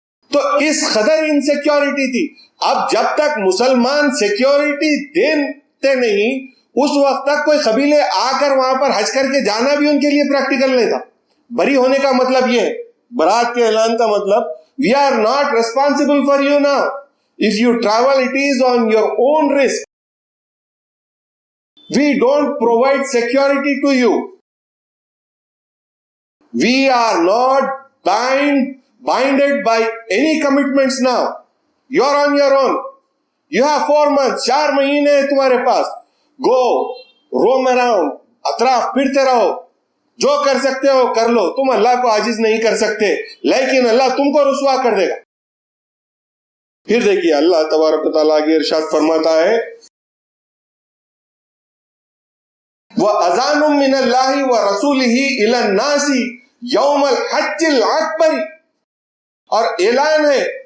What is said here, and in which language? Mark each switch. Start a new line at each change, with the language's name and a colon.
Urdu: تو اس قدر انسیکیورٹی تھی۔ اب جب تک مسلمان سیکیورٹی دیتے نہیں، اس وقت تک کوئی قبیلے آ کر وہاں پر حج کر کے جانا بھی ان کے لیے پریکٹیکل نہیں تھا۔ بری ہونے کا مطلب یہ ہے، برات کے اعلان کا مطلب
English: we are not responsible for you now. If you travel, it is on your own risk. We don't provide security to you. We are not binded by any commitments now. You are on your own. You have 4 months,
Urdu: 4 مہینے تمہارے پاس.
English: Go, roam around,
Urdu: اطراف پھرتے رہو، جو کر سکتے ہو کر لو، تم اللہ کو عاجز نہیں کر سکتے، لیکن اللہ تم کو رسوا کر دے گا۔ پھر دیکھیے اللہ تبارک و تعالیٰ آگے ارشاد فرماتا ہے
Arabic: وَأَذَانٌ مِّنَ اللَّهِ وَرَسُولِهِ إِلَى النَّاسِ يَوْمَ الْحَجِّ الْأَكْبَرِ،
Urdu: اور اعلان ہے